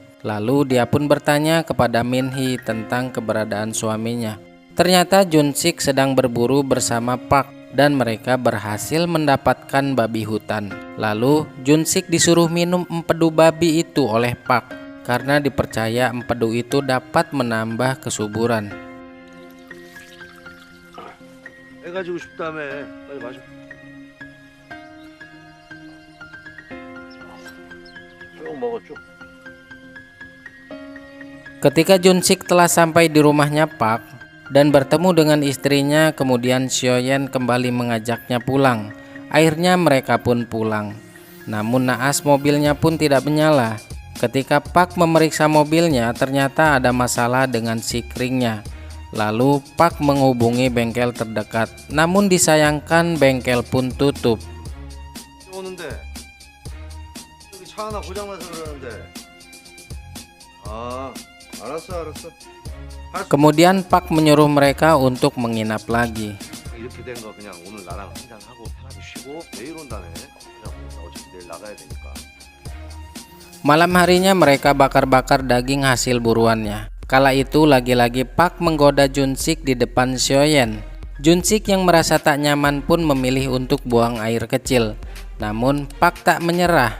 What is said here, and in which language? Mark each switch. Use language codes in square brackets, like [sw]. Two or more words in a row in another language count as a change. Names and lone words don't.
[id] Lalu dia pun bertanya kepada Min-hee tentang keberadaan suaminya. Ternyata Jun-sik sedang berburu bersama Park dan mereka berhasil mendapatkan babi hutan. Lalu Jun-sik disuruh minum empedu babi itu oleh Park karena dipercaya empedu itu dapat menambah kesuburan. [ko] 애 가지고 싶다며. 빨리 마셔. 쭉 먹어 쭉. [id] Ketika Jun-sik telah sampai di rumahnya Park, dan bertemu dengan istrinya. Kemudian Xiaoyan kembali mengajaknya pulang. Akhirnya mereka pun pulang. Namun naas mobilnya pun tidak menyala. Ketika Pak memeriksa mobilnya, ternyata ada masalah dengan sikringnya. Lalu Pak menghubungi bengkel terdekat. Namun disayangkan bengkel pun tutup. [ko] 오는데 여기 차 하나 고장나서 그러는데. 아, 알았어. [id] Kemudian Pak menyuruh mereka untuk menginap lagi. [ko] 이렇게 된 거 그냥 오늘 나랑 한잔 하고 편하게 쉬고 내일 온다네. 그냥 나 어차피 내일 나가야 되니까. [id] Malam harinya mereka bakar-bakar daging hasil buruannya. Kala itu lagi-lagi Pak menggoda Junsik di depan Xiaoyan. Junsik yang merasa tak nyaman pun memilih untuk buang air kecil. Namun Pak tak menyerah.